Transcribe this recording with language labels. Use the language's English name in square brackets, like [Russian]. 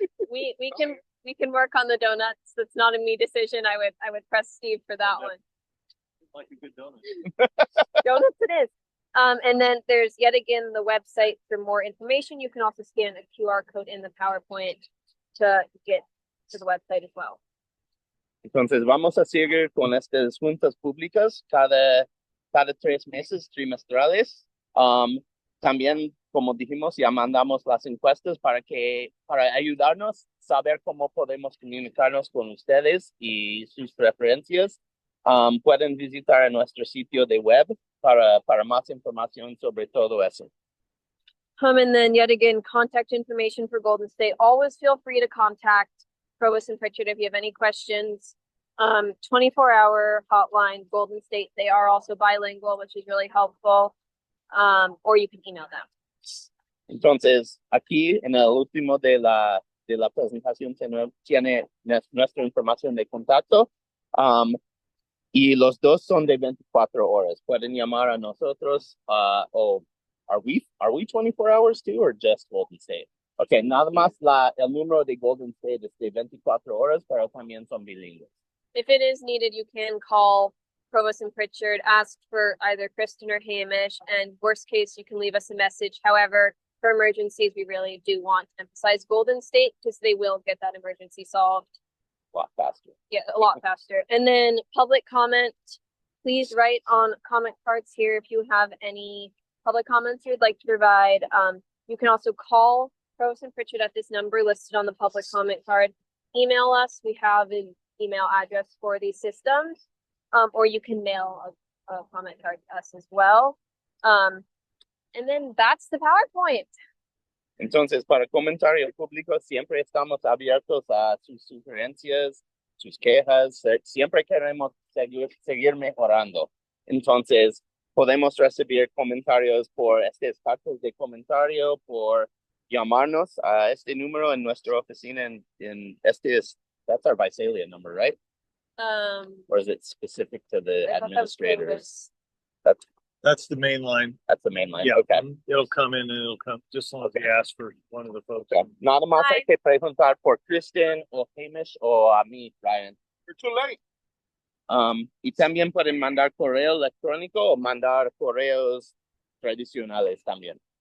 [English] We can work on the donuts. That's not a me decision. I would press Steve for that one. Like a good donut. Donuts it is. And then there's yet again the website for more information. You can also scan a QR code in the PowerPoint to get to the website as well. [Spanish] Entonces vamos a seguir con estas juntas públicas cada 3 meses trimestrales. También, como dijimos, ya mandamos las encuestas para ayudarnos a saber cómo podemos comunicarnos con ustedes y sus preferencias. Pueden visitar nuestro sitio de web para más información sobre todo eso. [English] And then yet again, contact information for Golden State. Always feel free to contact Provost and Pritchard if you have any questions. 24-hour hotline, Golden State. They are also bilingual, which is really helpful. Or you can email them. [Spanish] Entonces, aquí en el último de la presentación tiene nuestra información de contacto. Y los dos son de 24 horas. Pueden llamar a nosotros. [English] O are we 24 hours too, or just Golden State? [Spanish] Okay, nada más el número de Golden State es de 24 horas, pero también son bilingües. [English] If it is needed, you can call Provost and Pritchard, ask for either Kristen or Hamish, and worst case, you can leave us a message. However, for emergencies, we really do want to emphasize Golden State because they will get that emergency solved. A lot faster. Yeah, a lot faster. And then public comment, please write on comment cards here if you have any public comments you'd like to provide. You can also call Provost and Pritchard at this number listed on the public comment card. Email us. We have an email address for these systems. Or you can mail a comment card to us as well. And then that's the PowerPoint. [Spanish] Entonces, para comentario público, siempre estamos abiertos a sus sugerencias, sus quejas. Siempre queremos seguir mejorando. Entonces, podemos recibir comentarios por estas cartas de comentario, por llamarnos a este número en nuestra oficina. [English] That's our Visalia number, right? Or is it specific to the administrators? That's the main line. That's the main line. Yeah. Okay. It'll come in and it'll come just as long as you ask for one of the folks. Okay. [Spanish] Nada más hay que preguntar por Kristen o Hamish o a mí, Ryan. [English] You're too late. [Spanish] Y también pueden mandar correo electrónico o mandar correos tradicionales también.